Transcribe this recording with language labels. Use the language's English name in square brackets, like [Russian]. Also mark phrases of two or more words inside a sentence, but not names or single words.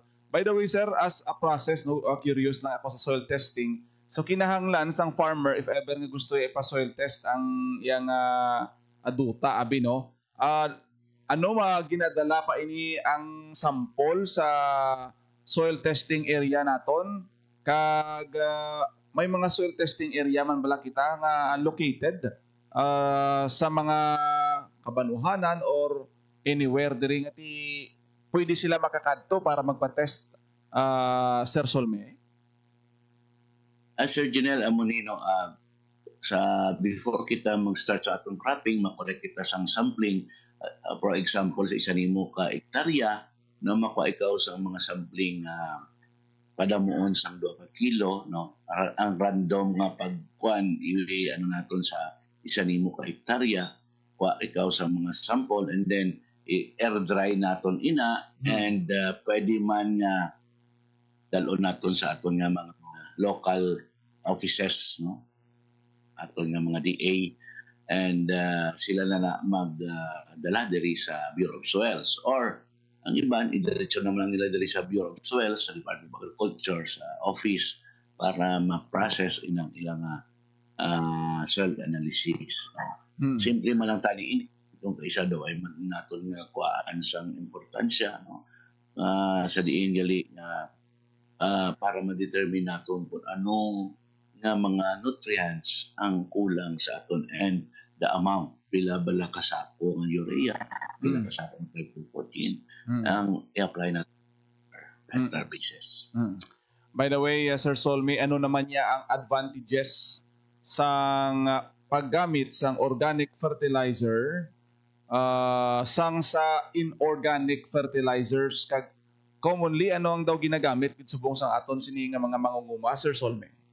[English] By the way, sir, as a process, curious [Hiligaynon] lang ako sa [English] soil testing. [Hiligaynon] So, kinahanglan sang farmer, if ever nga gusto ipa-soil test ang iyang aduta, abi, ano ginadala pa ini ang sample sa [English] soil testing area [Hiligaynon] naton? Kag may mga [English] soil testing area [Hiligaynon] man bala kita nga located sa mga kabanuhanan or anywhere diri nga pwede sila makakadto para magpa-test, Sir Solme? Sir Janelle, amonino, sa before kita mag-start sa atong cropping, makorek kita sang sampling. [English] For example, [Hiligaynon] sa isa nimo ka hektarya, na makuha ikaw sa mga sampling padamuon sang 2 ka kilo, ang random nga pagkuan naton sa isa nimo ka hektarya, kuha ikaw sa mga sample, [English] and then air dry [Hiligaynon] naton ina, and pwede man dalon naton sa aton nga mga [English] local offices, [Hiligaynon] aton nga mga DA, and sila na magdala diri sa Bureau of Soils, or ang iban idiretso naman nila diri sa Bureau of Soils, sa Department of Agriculture, sa office, para ma-process ilang [English] soil analysis. [Hiligaynon] Simple man lang tali itong kaisa daw ay naton nga kuhaan sang importansya sa diin gali nga para ma-determine naton kung anong nga mga nutrients ang kulang sa aton [English] and the amount, [Hiligaynon] pila bala kasako ng urea, pila kasako ng protein ang i-apply na [English] hectare basis. By the way, [Hiligaynon] Sir Solme, ano naman niya ang advantages sang paggamit sang [English] organic fertilizer [Hiligaynon] sang sa [English] inorganic fertilizers? [Hiligaynon] Kag commonly, ano ang daw ginagamit subong sang aton sini nga mga mangunguma, Sir Solme?